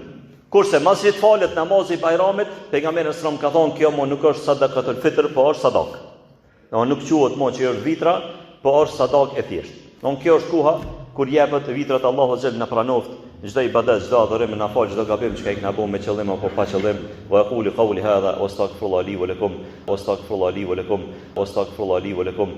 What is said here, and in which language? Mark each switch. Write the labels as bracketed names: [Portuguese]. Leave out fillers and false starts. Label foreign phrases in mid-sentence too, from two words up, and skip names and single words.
[Albanian] Kurse mas që të falet namazi i bajramit, pejgamberi s.a.s. ka thonë kjo mo nuk është [Arabic] صدقة الفطر, [Albanian] po është sadak. Nuk quhet mo që është vitra, po është sadak e thjeshtë. Kjo është koha kur jepet vitrat Allahu xhel na pranoft çdo ibadet, çdo adhurim, na fal çdo gabim që kena bën me qëllim apo pa qëllim. [Arabic] وأقول قولي هذا وأستغفر الله لي ولكم وأستغفر الله لي ولكم وأستغفر الله لي ولكم.